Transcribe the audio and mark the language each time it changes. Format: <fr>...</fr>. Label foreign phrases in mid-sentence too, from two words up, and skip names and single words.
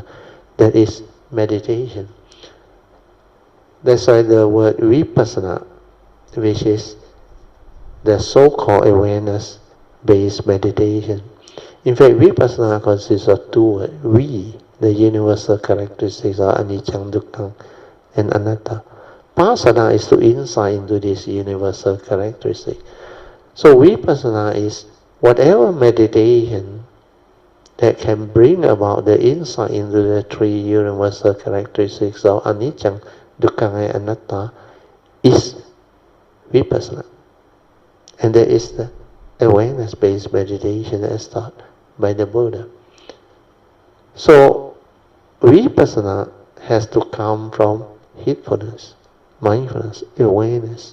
<en>That is meditation. That's why the word vipassana, which is the so-called awareness-based meditation. In fact, vipassana consists of two words. The universal characteristics are</en> <pi>anicca, dukkha,</pi> <en>and anatta. Passana is to insight into this universal characteristic. So vipassana is Whatever meditation that can bring about the insight into the three universal characteristics of</en> <pi>anicca, dukkha,</pi> <en>and anatta is vipassana. And that is the awareness-based meditation as taught by the Buddha. So, vipassana has to come from heedfulness, mindfulness, awareness.</en>